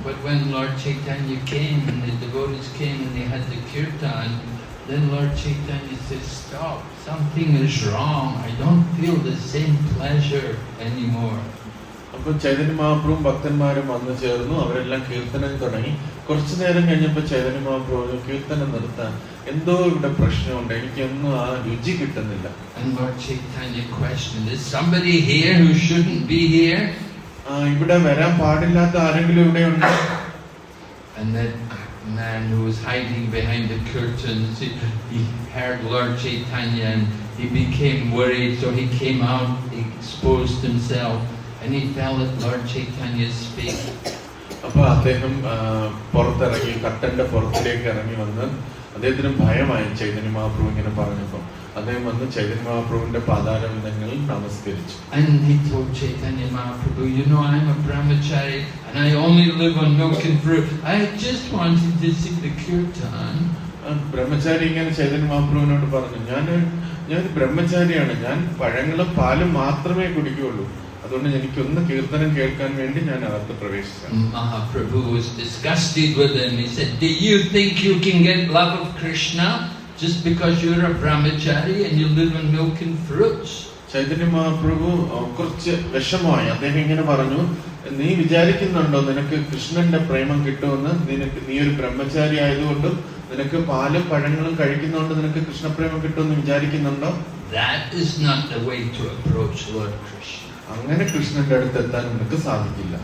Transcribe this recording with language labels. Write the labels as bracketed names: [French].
[English] But when Lord Chaitanya came and the devotees came and they had the kirtan, then Lord Chaitanya says, stop, something is wrong, I don't feel the same pleasure anymore. [Malayalam] അപ്പൊ ചൈതന്യ മഹാപ്രഭുവും ഭക്തന്മാരും വന്നു ചേർന്നു, അവരെല്ലാം കീർത്തനം തുടങ്ങി. കുറച്ചു നേരം കഴിഞ്ഞപ്പോൾ ചൈതന്യ മഹാപ്രഭു കീർത്തനം നിർത്താൻ, എന്തോ ഇവിടെ പ്രശ്നമുണ്ട്, എനിക്കൊന്നും ആ രുചി കിട്ടുന്നില്ല. [English] And Lord Chaitanya questioned, is somebody here who shouldn't be here? [Malayalam] ഇവിടെ വരാൻ പാടില്ലാത്ത ആരെങ്കിലും ഇവിടെ ഉണ്ടോ? [English] And that man who was hiding behind the curtains, he heard Lord Chaitanya and he became worried, so he came out, he exposed himself, and he fell at Lord Chaitanya's feet. [Malayalam] അപ്പൊ അദ്ദേഹം പുറത്തിറങ്ങി, കട്ടന്റെ പുറത്തിലേക്ക് ഇറങ്ങി വന്ന് അദ്ദേഹത്തിന് ഭയമായി ചൈതന്യ മഹാപ്രഭു ഇങ്ങനെ പറഞ്ഞപ്പോ. അദ്ദേഹം വന്ന് ചൈതന്യ മഹാപ്രഭുവിന്റെ പാതാരവിന്ദങ്ങളിൽ നമസ്കരിച്ചു. [English] And he told Chaitanya Mahaprabhu, you know, I'm a brahmachari and I only live on milk and fruit. I just wanted to see the kirtan. [Malayalam] ബ്രഹ്മചാരി ഇങ്ങനെ ചൈതന്യ മഹാപ്രഭുവിനോട് പറഞ്ഞു, ഞാൻ ബ്രഹ്മചാരിയാണ്, ഞാൻ പഴങ്ങളും പാലും മാത്രമേ കുടിക്കുകയുള്ളൂ, അതുകൊണ്ട് എനിക്കൊന്ന് കീർത്തനം കേൾക്കാൻ വേണ്ടി ഞാൻ അകത്ത് പ്രവേശിച്ചു. [English] Mahaprabhu was disgusted with him. He said, do you think you can get love of Krishna just because you're a brahmachari and you live on milk and fruits? [Malayalam] Chaitanya Mahaprabhu കുറച്ച് വിഷമമായി. അദ്ദേഹം ഇങ്ങനെ പറഞ്ഞു, നീ വിചാരിക്കുന്നുണ്ടോ നിനക്ക് കൃഷ്ണന്റെ പ്രേമം കിട്ടുമെന്ന്? നീ ഒരു ബ്രഹ്മചാരി ആയതുകൊണ്ടും നിനക്ക് പാലും പഴങ്ങളും കഴിക്കുന്നതുകൊണ്ട് നിനക്ക് കൃഷ്ണപ്രേമം കിട്ടുമെന്ന് വിചാരിക്കുന്നുണ്ടോ? [English] That is not the way to approach Lord Krishna. [Malayalam] അങ്ങനെ കൃഷ്ണന്റെ അടുത്ത് എത്താൻ നിനക്ക് സാധിക്കില്ല.